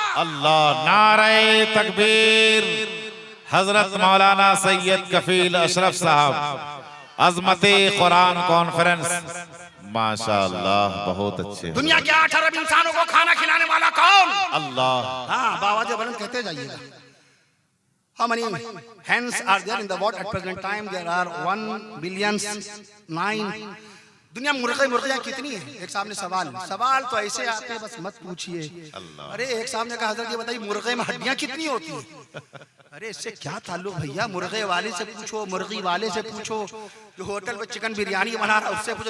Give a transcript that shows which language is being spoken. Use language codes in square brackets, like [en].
[hi] अल्लाह। नारे तकबीर। हजरत मौलाना सैयद कफील अशरफ साहब, अजमते कुरान कॉन्फ्रेंस। माशाअल्लाह, बहुत अच्छे। दुनिया के 8 अरब इंसानों को खाना खिलाने वाला कौन? अल्लाह। हाँ, बावाजे बुलंद कहते जाइएगा। [en] How many hens are there in the world at present time? There are 1,000,000,009. [hi] दुनिया में मुर्गियां कितनी है? एक साहब ने सवाल तो ऐसे आते हैं बस मत पूछिए। अरे एक साहब ने कहा हजरत ये बताइए मुर्गे में हड्डियां कितनी होती हैं? अरे इससे क्या ताल्लुक भैया? मुर्गे वाले से पूछो, मुर्गी वाले से पूछो, जो होटल पे चिकन बिरयानी बना रहा उससे पूछो।